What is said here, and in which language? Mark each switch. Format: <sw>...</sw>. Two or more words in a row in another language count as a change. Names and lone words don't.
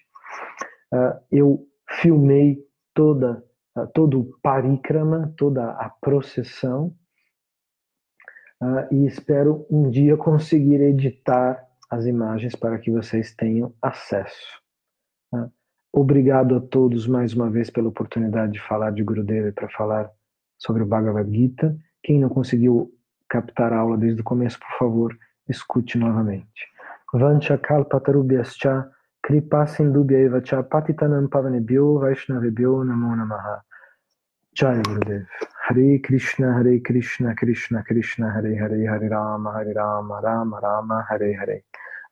<pt>Eu filmei todo o parikrama, toda a procissão, e espero um dia conseguir editar as imagens para que vocês tenham acesso. Obrigado a todos mais uma vez pela oportunidade de falar de Gurudeva e para falar sobre o Bhagavad Gita. Quem não conseguiu captar a aula desde o começo, por favor, escute novamente.</pt> <sa>वाञ्छा कल्पतरुभ्यश्च कृपा सिन्धुभ्य च पतितानां पावनेभ्यो वैष्णवेभ्यो नमो नमः. जय गुरुदेव. हरे कृष्ण, कृष्ण कृष्ण, हरे हरे, हरे राम, राम राम, हरे हरे.</sa>